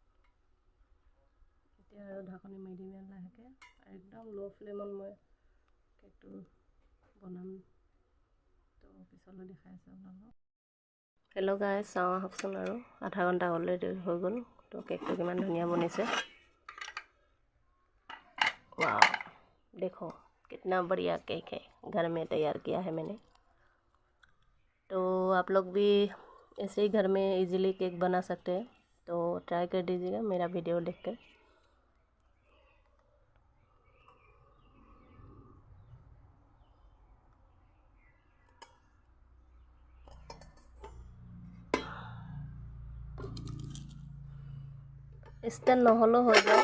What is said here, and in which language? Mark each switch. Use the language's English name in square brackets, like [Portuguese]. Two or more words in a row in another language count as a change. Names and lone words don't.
[Assamese] এতিয়া আৰু ঢাকনি মাৰি দিম ইয়াত লাহেকৈ। একদম [English] low flame [Assamese] মই কেকটো বনাম তো পিছলৈ দেখাই আছোঁ আপোনালোকক। [English] hello guys, [Assamese] চাওঁ আহকচোন। আৰু আধা ঘণ্টা অলৰেডি হৈ গ'ল। তো কেকটো কিমান ধুনীয়া বনিছে। [Hindi] वाह, देखो कितना बढ़िया केक है, घर में तैयार किया है मैंने। तो आप लोग भी ऐसे ही घर में इजीली केक बना सकते हैं, तो ट्राई कर दीजिएगा मेरा वीडियो देखकर। [Assamese] ষ্টেণ্ড নহ'লেও হৈ যায়।